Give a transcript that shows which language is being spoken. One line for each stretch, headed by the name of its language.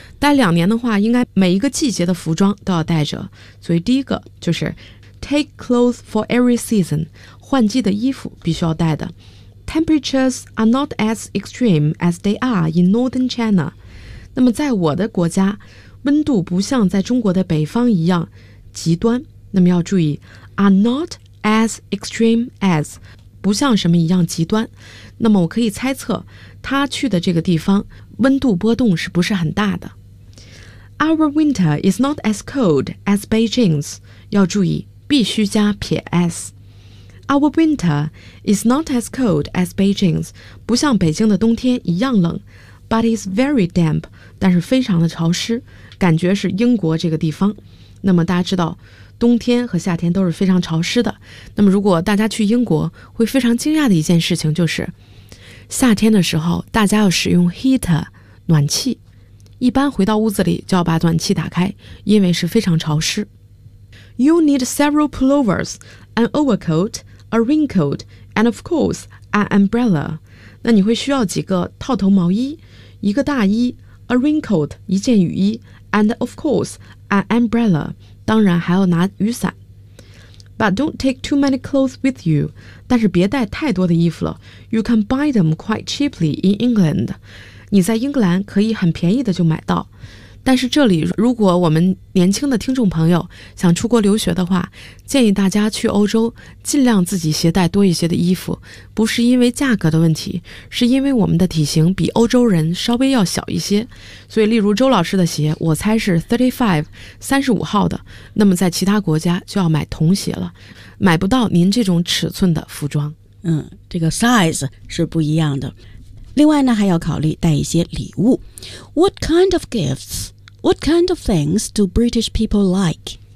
Chinese: 待两年的话，应该每一个季节的服装都要带着。所以第一个就是
English: take clothes for every season.
Chinese: 换季的衣服必须要带的。
English: Temperatures are not as extreme as they are in northern China.
Chinese: 那么在我的国家，温度不像在中国的北方一样。极端，那么要注意
English: are not as extreme as，
Chinese: 不像什么一样极端。那么我可以猜测他去的这个地方温度波动是不是很大的。
English: Our winter is not as cold as Beijing's，
Chinese: 要注意必须加撇 s。
English: Our winter is not as cold as Beijing's，
Chinese: 不像北京的冬天一样冷。
English: But it's very damp，
Chinese: 但是非常的潮湿，感觉是英国这个地方。那么大家知道冬天和夏天都是非常潮湿的，那么如果大家去英国会非常惊讶的一件事情就是夏天的时候大家要使用 heater 暖气，一般回到屋子里就要把暖气打开，因为是非常潮湿。
English: You need several pullovers, an overcoat, a raincoat, and of course an umbrella.
Chinese: 那你会需要几个套头毛衣，一个大衣，
English: a raincoat
Chinese: 一件雨衣，
English: And of course, an umbrella.
Chinese: 当然还要拿雨伞。
English: But don't take too many clothes with you.
Chinese: 但是别带太多的衣服了。
English: You can buy them quite cheaply in England.
Chinese: 你在英格兰可以很便宜的就买到。但是这里如果我们年轻的听众朋友想出国留学的话，建议大家去欧洲尽量自己携带多一些的衣服，不是因为价格的问题，是因为我们的体型比欧洲人稍微要小一些。所以例如周老师的鞋我猜是 35号的，那么在其他国家就要买童鞋了，买不到您这种尺寸的服装。嗯，这个 size 是不一样的。另外呢，还要考虑带一些礼物。
English: What kind of gifts? What kind of things do British people like?